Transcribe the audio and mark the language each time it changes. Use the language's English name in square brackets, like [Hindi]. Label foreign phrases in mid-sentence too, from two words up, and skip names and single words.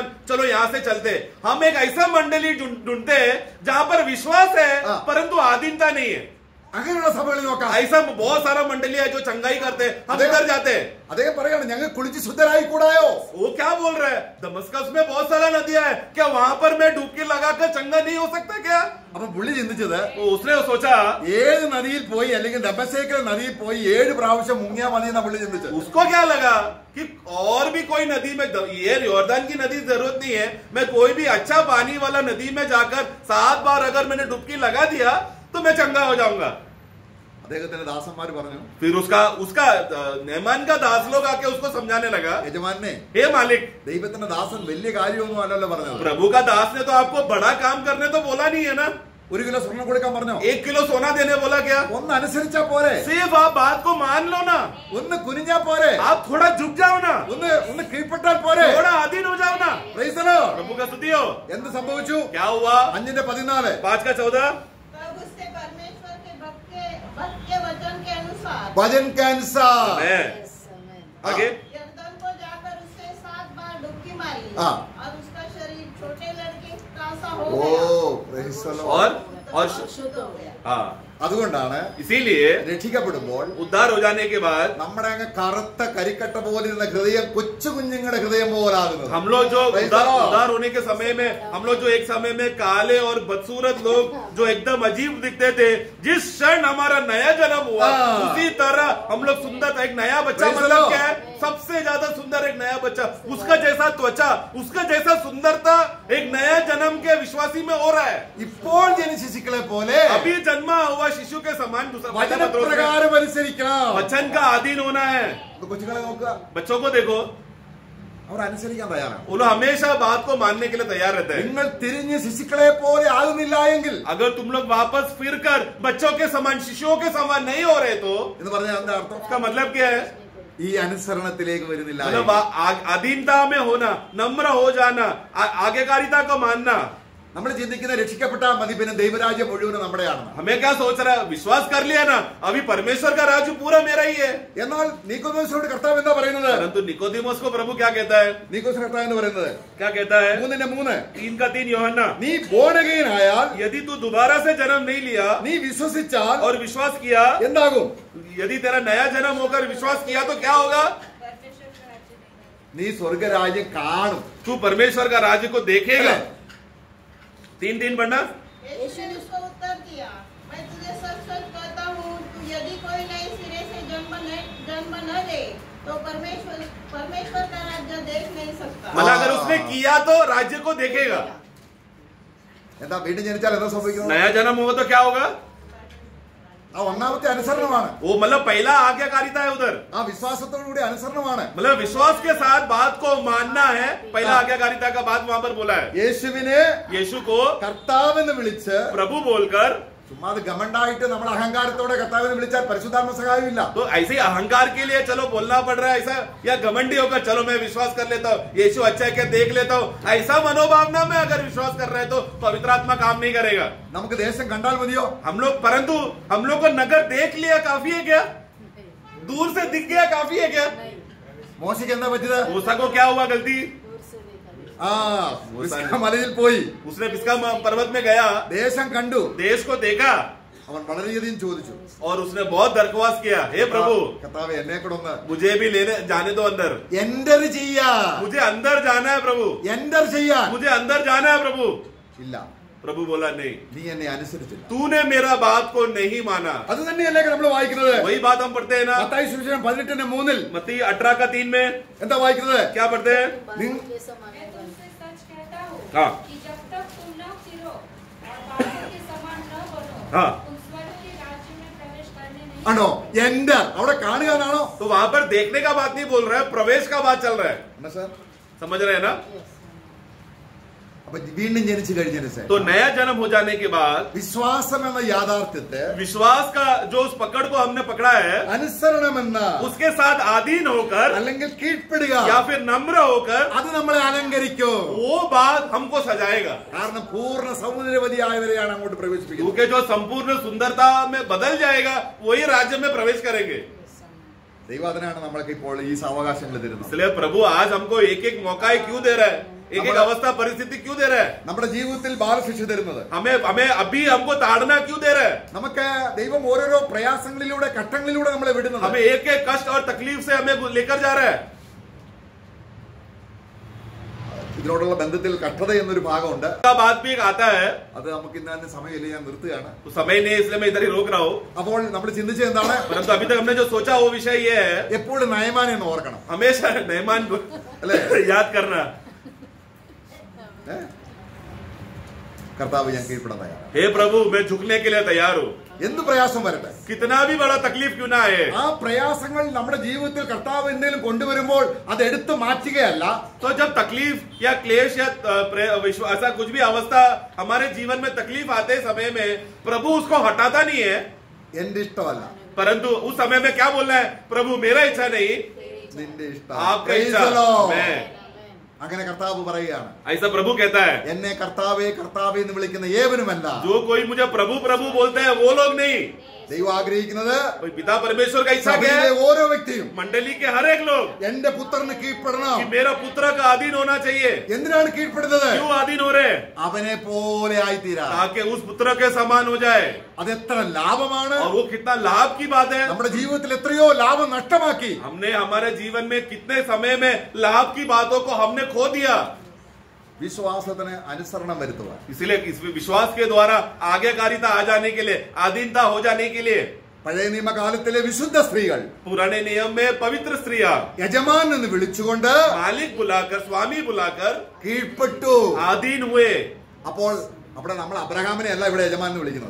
[Hindi] चलो यहाँ से चलते, हम एक ऐसा मंडली ढूंढते हैं जहां पर विश्वास है परंतु आधीनता नहीं है। [Malayalam] അങ്ങനെയുള്ള സഭകളിൽ നോക്കാം. [Hindi] ऐसा बहुत सारा मंडली है जो चंगाई करते हैं, हम इधर जाते हैं। [Malayalam] അദ്ദേഹം പറയാണ് ഞങ്ങൾ കുളിച്ച് ശുദ്ധരായി കൂടായോ? [Hindi] वो क्या बोल रहा है? दमस्कस में बहुत सारा नदियां है, क्या वहां पर मैं डुबकी लगाकर चंगा नहीं हो सकता क्या? [Malayalam] അപ്പൊ പുള്ളി ചിന്തിച്ചത് [Hindi] तो उसने सोचा, [Malayalam] ഏത് നദിയിൽ പോയി അല്ലെങ്കിൽ ദമ്മേസെക്കിലെ നദിയിൽ പോയി 7 പ്രാവശ്യം മുങ്ങിയാ മതി എന്നാ പുള്ളി ചിന്തിച്ചത്. [Hindi] उसको क्या लगा कि और भी कोई नदी में, ये योर्दान की नदी जरूरत नहीं है, मैं कोई भी अच्छा पानी वाला नदी में जाकर 7 बार अगर मैंने डुबकी लगा दिया तो मैं चंगा हो जाऊंगा। [Malayalam] അദ്ദേഹത്തിന്റെ ദാസന്മാർ പറഞ്ഞു, [Hindi] फिर उसका नैमान का दास लोग आके उसको समझाने लगा, [Malayalam] യജമാനെ, [Hindi] हे मालिक, [Malayalam] ദൈവത്തിന്റെ ദാസൻ വലിയ കാര്യമൊന്നും അല്ലല്ലോ പറഞ്ഞത്. [Hindi] प्रभु का दास ने तो आपको बड़ा काम करने तो बोला नहीं है ना। [Malayalam] 1 കിലോ സ്വർണം കൊടുക്കാൻ പറഞ്ഞോ? [Hindi] 1 किलो सोना देने बोला क्या? [Malayalam] ഒന്ന് അനുസരിച്ചാ പോരെ? [Hindi] सिर्फ आप बात को मान लो ना, [Malayalam] ഒന്ന് കുനിഞ്ഞാ പോരെ? [Hindi] आप थोड़ा झुक जाओ ना, [Malayalam] ഒന്ന് കീഴ്പ്പെട്ടാൽ പോരെ? [Hindi] थोड़ा अधीन हो जाओ ना। [English] Praise the Lord. [Hindi] प्रभु का स्तुति हो। [Malayalam] എന്ത് സംഭവിച്ചു? [Hindi] क्या हुआ? 5:14 5 का 14। तब उससे परमेश्वर के भक्त के वचन के अनुसार ഭജൻ ക്യാൻസർ. आगे यरदन को जाकर उससे 7 बार डुबकी मारी हाँ। और उसका शरीर छोटे लड़के का सा हो ഓ गया [English] praise the Lord. [Hindi] और शुद्ध हो गया। हाँ, [Malayalam] അതുകൊണ്ടാണ് [Hindi] इसीलिए [Malayalam] രക്ഷിക്കപ്പെടുമ്പോൾ [Hindi] उद्धार हो जाने के बाद [Malayalam] നമ്മുടെ അങ്ങ് കറുത്ത കരിക്കട്ട പോലിരുന്ന ഹൃദയം കൊച്ചു കുഞ്ഞുങ്ങളുടെ ഹൃദയം പോലാകുന്നത്. [Hindi] हम लोग जो [English] Praise the Lord. [Hindi] उद्धार होने के समय में हम लोग जो एक समय में काले और बदसूरत लोग जो एकदम अजीब दिखते थे, जिस क्षण हमारा नया जन्म हुआ हाँ। उसी तरह हम लोग सुंदर था। एक नया बच्चा [English] Praise the [Hindi] मतलब [English] Lord. [Hindi] क्या है? सबसे ज्यादा सुंदर एक नया बच्चा, उसका जैसा त्वचा, उसका जैसा सुंदरता एक नया जन्म के विश्वासी में हो रहा है। [Malayalam] ഇപ്പോൾ ജനിച്ച ശിശുക്കളെ പോലെ [Hindi] अभी जन्मा हुआ शिशु के समान [Malayalam] വചനപ്രകാരം അനുസരിക്കണം. [Hindi] वचन का अधीन होना है। [Malayalam] ഇത് കൊച്ചുങ്ങളെ നോക്കുക, [Hindi] बच्चों को देखो, [Malayalam] അവർ അനുസരിക്കാൻ തയ്യാറാണ്. [Hindi] वो लोग हमेशा बात को मानने के लिए तैयार रहते हैं। [Malayalam] നിങ്ങൾ തിരിഞ്ഞ് ശിശുക്കളെ പോലെ ആകുന്നില്ല എങ്കിൽ [Hindi] अगर तुम लोग वापस फिर कर बच्चों के समान, शिशुओं के समान नहीं हो रहे तो [Malayalam] എന്ന് പറഞ്ഞാൽ എന്താ അർത്ഥം? [Hindi] उसका मतलब क्या है? [Malayalam] ഈ അനുസരണത്തിലേക്ക് വരുന്നില്ല. [Hindi] मतलब अधीनता में होना, नम्र हो जाना, आज्ञाकारिता को मानना। [Malayalam] നമ്മൾ ചിന്തിക്കുന്ന രക്ഷിക്കപ്പെട്ടാൽ മതി, പിന്നെ ദൈവരാജ്യം മുഴുവനും നമ്മുടെയാണെന്ന്. [Hindi] हमें क्या सोच रहा है? विश्वास कर लिया ना, अभी परमेश्वर का राज्य पूरा मेरा ही है। [Malayalam] എന്നാൽ നീക്കോദോസിനോട് കർത്താവ് എന്താ പറയുന്നത്? [Hindi] परंतु निकोदेमोस को प्रभु क्या कहता है? [Malayalam] നീക്കോസ് കർത്താവ് എന്ന് പറയുന്നത് [Hindi] क्या कहता है? 3:3 3 का 3 यूहन्ना, [Malayalam] നീ [English] born again [Malayalam] ആയാൽ, [Hindi] यदि तू दोबारा से जन्म नहीं लिया [Malayalam] നീ വിശ്വസിച്ചാൽ [Hindi] और विश्वास किया, [Malayalam] എന്താകും? [Hindi] यदि तेरा नया जन्म होकर विश्वास किया तो क्या होगा? परमेश्वर का राज्य नहीं। [Malayalam] നീ സ്വർഗരാജ്യം കാണും. [Hindi] तू परमेश्वर का राज्य को देखेगा। 3 पढ़ना। यीशु ने उसको उत्तर दिया, मैं तुझे सच सच कहता हूँ, तू यदि कोई नए सिरे से जन्म न ले तो परमेश्वर का राज्य देख नहीं सकता। मतलब अगर उसने किया तो राज्य को देखेगा। [Malayalam] എന്താ വീണ്ടും ജനിച്ചാൽ എന്താ സംഭവിക്കുന്നത്? [Hindi] नया जन्म होगा तो क्या होगा? [Malayalam] ആ ഒന്നാമത്തെ അനുസരണമാണ്. [Hindi] वो मतलब पहला आज्ञाकारिता है उधर, [Malayalam] ആ വിശ്വാസത്തോടുകൂടി അനുസരണമാണ്. [Hindi] मतलब विश्वास के साथ बात को मानना है। पहला आज्ञाकारिता का बात वहां पर बोला है। [Malayalam] യേശുവിനെ [Hindi] यीशु को [Malayalam] കർത്താവെന്ന് വിളിച്ച് [Hindi] प्रभु बोलकर, [Malayalam] ചുമ്മാ അത് ഗമണ്ടായിട്ട് നമ്മൾ അഹങ്കാരത്തോടെ കർത്താവിനെ വിളിച്ചാൽ പരിശുദ്ധാത്മ സഹായമില്ല. [Hindi] तो ऐसे ही अहंकार के लिए चलो बोलना पड़ रहा है ऐसा, या घमंडी होकर चलो मैं विश्वास कर लेता हूँ, यीशु अच्छा है क्या देख लेता हूँ, ऐसा मनोभावना में अगर विश्वास कर रहे हैं तो पवित्र आत्मा काम नहीं करेगा। [Malayalam] നമുക്ക് ദേശം കണ്ടാൽ മതിയോ? [Hindi] परंतु हम लोग को नगर देख लिया काफी है क्या? दूर से दिख गया काफी है क्या? [Malayalam] മോശയ്ക്ക് എന്താ പറ്റിയത്? [Hindi] मूसा को क्या हुआ गलती? दूर से देखा गया। [Malayalam] ആ പിസ്ഗ മലയിൽ പോയി [Hindi] उसने पिस्गा पर्वत में गया, [Malayalam] ദേശം കണ്ടു, [Hindi] देश को देखा [Malayalam] അവൻ വളരെയധികം ചോദിച്ചു, [Hindi] और उसने बहुत दरख्वास्त किया, हे प्रभु [Malayalam] കർത്താവേ എന്നെ കൂടെ ഒന്ന് [Hindi] मुझे भी लेने जाने दो अंदर, [Malayalam] എന്റർ ചെയ്യാ, [Hindi] मुझे अंदर जाना है प्रभु, [Malayalam] എന്റർ ചെയ്യാൻ [Hindi] मुझे अंदर जाना है प्रभु। [Malayalam] ഇല്ല, [Hindi] प्रभु बोला नहीं, [Malayalam] നീ എന്നെ അനുസരിച്ചില്ല. [Hindi] तूने मेरा बात को नहीं माना। [Malayalam] അത് തന്നെയല്ലേ നമ്മൾ വായിക്കുന്നത്? [Hindi] वही बात हम पढ़ते हैं ना, [Malayalam] മത്തായി സുവിശേഷം 18:3 [Hindi] मत्ती 18 का 3 में [Malayalam] എന്താ വായിക്കുന്നത്? [Hindi] क्या पढ़ते हैं? बादल के समान मैं होगा। तुमसे सच कहता हूँ हाँ। कि जब तक तुम न फिरो और बादल के समान न बनो, हाँ। तुम स्वर्ग के राज्य में प्रवेश करने नहीं [Malayalam] ആണോ? എന്റർ അവിടെ കാണുക എന്നാണോ? [Hindi] तो वहां पर देखने का बात नहीं बोल रहा है, प्रवेश का बात चल रहा है। [Malayalam] എന്നാ സാർ? [Hindi] समझ रहे हैं ना? [Malayalam] അപ്പൊ വീണ്ടും ജനിച്ചു കഴിഞ്ഞതിന് ശേഷം [Hindi] तो नया जन्म हो जाने के बाद [Malayalam] വിശ്വാസം എന്ന യാഥാർത്ഥ്യത്തെ [Hindi] विश्वास का जो उस पकड़ को हमने पकड़ा है, [Malayalam] അനുസരണമെന്ന [Hindi] उसके साथ अधीन होकर [Malayalam] അല്ലെങ്കിൽ കീഴ്പ്പെടുക, [Hindi] या फिर नम्र होकर [Malayalam] അത് നമ്മളെ അലങ്കരിക്കും. [Hindi] वो बात हमको सजाएगा। [Malayalam] കാരണം പൂർണ്ണ സൗന്ദര്യവതിയായവരെയാണ് അങ്ങോട്ട് പ്രവേശിപ്പിക്കുന്നത്. [Hindi] क्योंकि जो संपूर्ण सुंदरता में बदल जाएगा वही राज्य में प्रवेश करेंगे। [Malayalam] ദൈവം അതിനാണ് നമ്മൾക്ക് ഇപ്പോൾ ഈ സാവകാശങ്ങൾ തരുന്നത്. [Hindi] इसलिए प्रभु आज हमको एक एक मौका क्यों दे रहा है, एक एक अवस्था परिस्थिति क्यों दे रहा है, [Malayalam] നമ്മുടെ ജീവിതത്തിൽ ബാലശിക്ഷ തരുന്നത്. [Hindi] हमें अभी हमको ताड़ना क्यों दे रहा है, [Malayalam] നമുക്ക് ദൈവം ഓരോരോ പ്രയാസങ്ങളിലൂടെ ഘട്ടങ്ങളിലൂടെ നമ്മളെ വിടുന്നത്. [Hindi] हमें एक एक कष्ट और तकलीफ से हमें लेकर जा रहा है। [Malayalam] ഇതിനോടുള്ള ബന്ധത്തിൽ കഷ്ടത എന്നൊരു ഭാഗമുണ്ട്. [Hindi] का बात भी एक आता है, [Malayalam] അത് നമുക്ക് ഇന്ന് സമയമില്ല, ഞാൻ നിർത്തുകയാണ്. [Hindi] तो समय नहीं है इसलिए मैं इधर ही रोक रहा हूँ। [Malayalam] അപ്പോൾ നമ്മൾ ചിന്തിച്ചത് എന്താണ്? [Hindi] परंतु अभी तक हमने जो सोचा वो विषय ये है, [Malayalam] എപ്പോഴും നയമാനെ എന്ന് ഓർക്കണം, [Hindi] हमेशा नयमान अले। याद करना, [Malayalam] കർത്താവ് ഞാൻ കീഴ്പ്പെടാൻ തയ്യാറാണ്. [Hindi] हे प्रभु मैं झुकने के लिए तैयार हूँ, [Malayalam] എന്ത് പ്രയാസം വരട്ടെ, [Hindi] कितना भी बड़ा तकलीफ क्यों ना आए। [Malayalam] ആ പ്രയാസങ്ങൾ നമ്മുടെ ജീവിതത്തിൽ കർത്താവ് എന്തെങ്കിലും കൊണ്ടുവരുമ്പോൾ അത് എടുത്തു മാറ്റുകയല്ല, [Hindi] तो जब तकलीफ या क्लेश या ऐसा कुछ भी अवस्था हमारे जीवन में तकलीफ आते समय में प्रभु उसको हटाता नहीं है, [Malayalam] എന്റെ ഇഷ്ടമല്ല [Hindi] परंतु उस समय में क्या बोलना है, प्रभु मेरा इच्छा नहीं [Malayalam] നിന്റെ ഇഷ്ടം. [Hindi] आपका [English] Praise [Hindi] इच्छा [English] the Lord. [Hindi] मैं, [Malayalam] അങ്ങനെ കർത്താവ് പറയുകയാണ്, [Hindi] ऐसा प्रभु कहता है, [Malayalam] എന്നെ കർത്താവേ കർത്താവേ എന്ന് വിളിക്കുന്ന ഏവനുമല്ല. [Hindi] जो कोई मुझे प्रभु प्रभु बोलते हैं वो लोग नहीं, [Malayalam] ദൈവം ആഗ്രഹിക്കുന്നത് [Hindi] पिता परमेश्वर का इच्छा क्या [Malayalam] സഭയിലെ [Hindi] है, [Malayalam] ഓരോ വ്യക്തിയും [Hindi] मंडली के हर एक लोग [Malayalam] എന്റെ പുത്രന് കീഴ്പ്പെടണം. [Hindi] कि मेरा पुत्र का अधीन होना चाहिए। [Malayalam] എന്തിനാണ് കീഴ്പ്പെടുന്നത്? [Hindi] क्यों अधीन हो रहे, [Malayalam] അവനെ പോലെ ആയിത്തീരാ. [Hindi] ताकि उस पुत्र के समान हो जाए। [Malayalam] അതെത്ര ലാഭമാണ്. [Hindi] और वो कितना लाभ की बात है, [Malayalam] നമ്മുടെ ജീവിതത്തിൽ എത്രയോ ലാഭം നഷ്ടമാക്കി. [Hindi] हमने हमारे जीवन में कितने समय में लाभ की बातों को हमने खो दिया। [Malayalam] വിശ്വാസത്തിന് അനുസരണം വരുത്തുക, [Hindi] इसलिए इस विश्वास के द्वारा आज्ञाकारिता आ जाने के लिए, अधीनता हो जाने के लिए, [Malayalam] പഴയ നിയമകാലത്തിലെ വിശുദ്ധ സ്ത്രീകൾ [Hindi] पुराने नियम में पवित्र स्त्रियां [Malayalam] യജമാൻ എന്ന് വിളിച്ചുകൊണ്ട് [Hindi] मालिक बुलाकर स्वामी बुलाकर [Malayalam] കീഴ്പ്പെട്ടു. [Hindi] आधीन हुए। [Malayalam] അപ്പോൾ അവിടെ നമ്മൾ അബ്രഹാമിനെ അല്ല ഇവിടെ യജമാൻ എന്ന് വിളിക്കുന്നത്.